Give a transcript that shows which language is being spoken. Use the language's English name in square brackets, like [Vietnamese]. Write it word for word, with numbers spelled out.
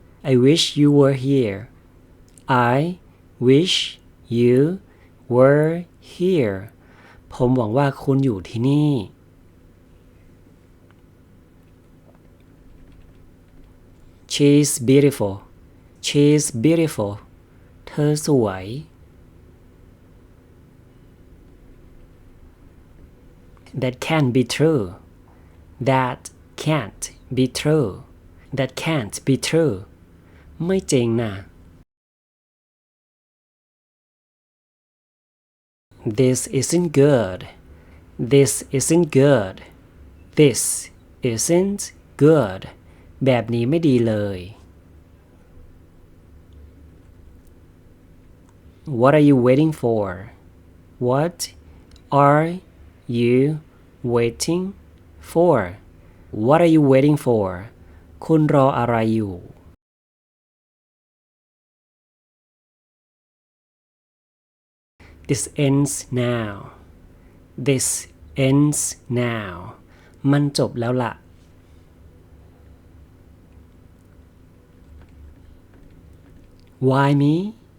[English] I wish you were here. I wish. You were here. [Thai] ผมหวังว่าคุณอยู่ที่นี่ [English] She's beautiful. She's beautiful. [Thai] เธอสวย [English] That can't be true. That can't be true. That can't be true. [Thai] ไม่จริงนะ [English] This isn't good. This isn't good. This isn't good. [Thai] แบบนี้ไม่ดีเลย [English] What are you waiting for? What are you waiting for? What are you waiting for? [Thai] คุณรออะไรอยู่ [English] This ends now. This ends now. [Thai] มันจบแล้วล่ะ [English] Why me?